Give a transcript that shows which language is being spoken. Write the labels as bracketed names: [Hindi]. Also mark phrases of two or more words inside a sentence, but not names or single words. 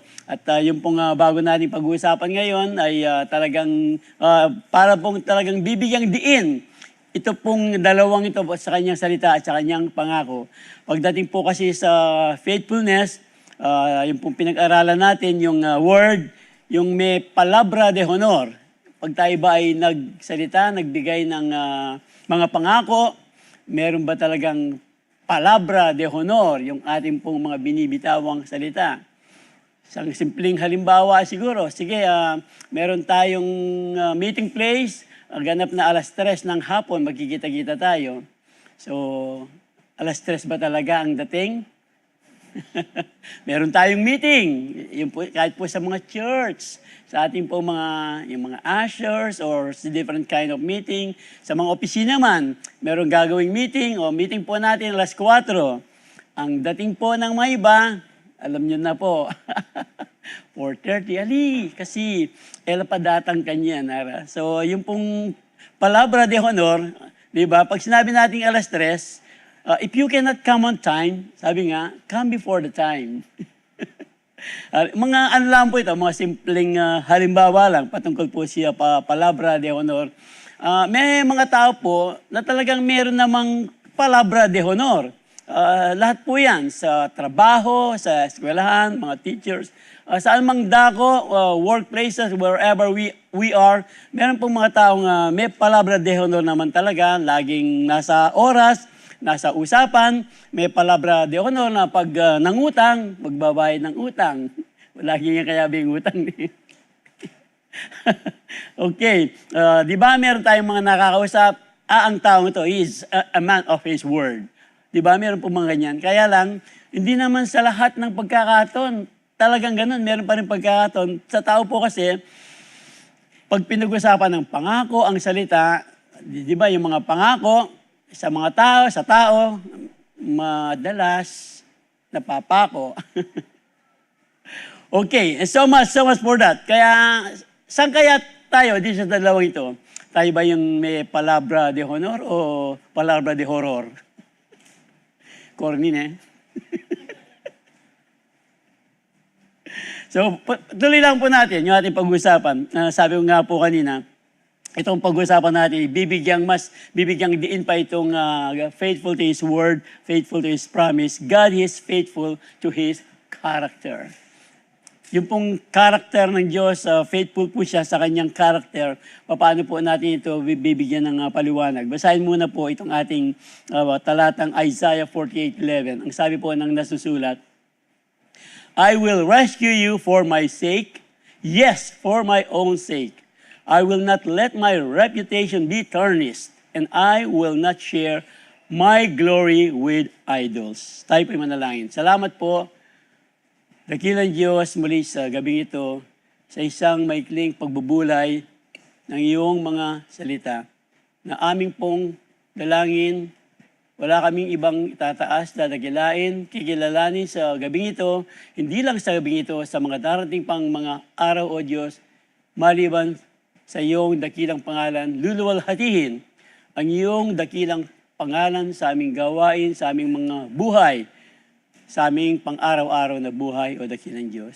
[Filipino] At yung pong bago natin pag-uusapan ngayon ay talagang para pong talagang bibigyang diin. Ito pong dalawang ito sa kanyang salita at sa kanyang pangako. Pagdating po kasi sa faithfulness, yung pong pinag-aralan natin, yung word, yung may [Spanish] palabra de honor. [Filipino] Pag tayo ba ay nagsalita, nagbigay ng mga pangako, meron ba talagang [Spanish] palabra de honor, [Filipino] yung ating pong mga binibitawang salita. Isang simpleng halimbawa siguro, sige, meron tayong [English] meeting place, [Filipino] ganap na 3:00 ng hapon, magkikita-kita tayo. So, 3:00 ba talaga ang dating? Meron tayong meeting, yung po, kahit po sa mga church, sa ating po yung mga [English] ushers or different kind of meeting. [Filipino] Sa mga opisina man, meron gagawing meeting o meeting po natin 4:00. Ang dating po ng mga iba, alam nyo na po, 4:30, ali, kasi ela pa datang kanya, nara. So, yung pong [Spanish] palabra de honor, [Filipino] di ba, pag sinabi natin 3:00, [English] if you cannot come on time, [Filipino] sabi nga, [English] come before the time. [Filipino] Mga ano lang po ito, mga simpleng halimbawa lang, patungkol po siya [Spanish] palabra de honor. [Filipino] May mga tao po na talagang meron namang [Spanish] palabra de honor. [Filipino] Lahat po yan, sa trabaho, sa eskwelahan, mga teachers, saan mang dako, [English] workplaces, wherever we are, [Filipino] meron pong mga taong may [Spanish] palabra de honor [Filipino] naman talaga, laging nasa oras, nasa usapan, may [Spanish] palabra de honor [Filipino] na pag nangutang, magbabayad ng utang. Lagi nga kaya bing utang. Okay, di ba meron tayong mga nakakausap, ang taong ito [English] is a man of his word. [Filipino] Di ba meron po mga ganyan. Kaya lang, hindi naman sa lahat ng pagkakataon, talagang ganun, meron pa rin pagkakataon. Sa tao po kasi, pag pinag-usapan ng pangako, ang salita, di ba yung mga pangako, sa mga tao, sa tao, madalas napapako. [English] Okay, and so much for that. [Filipino] Kaya, saan kaya tayo di sa dalawang ito? Tayo ba yung may [Spanish] palabra de honor [Filipino] o [Spanish] palabra de horror? [Filipino] Corny na eh. So, tuloy lang po natin yung ating pag-usapan. Sabi ko nga po kanina, itong pag-usapan natin, bibigyang diin pa itong [English] faithful to His word, faithful to His promise. God is faithful to His character. [Filipino] Yung pong character ng Diyos, faithful po siya sa kanyang character. Paano po natin ito bibigyan ng paliwanag? Basahin muna po itong ating talatang Isaiah 48:11. Ang sabi po ng nasusulat, [English] I will rescue you for my sake, yes, for my own sake. I will not let my reputation be tarnished, and I will not share my glory with idols. [Filipino] Tayo po'y manalangin. Salamat po, dakilang Diyos, muli sa gabing ito, sa isang maikling pagbubulay ng iyong mga salita. na aming pong dalangin. Wala kaming ibang itataas, dadagilain, kikilalanin sa gabing ito, hindi lang sa gabing ito, sa mga darating pang mga araw o Diyos, maliban sa iyong dakilang pangalan, luluwalhatihin ang iyong dakilang pangalan sa aming gawain, sa aming mga buhay, sa aming pang-araw-araw na buhay o dakilang Diyos.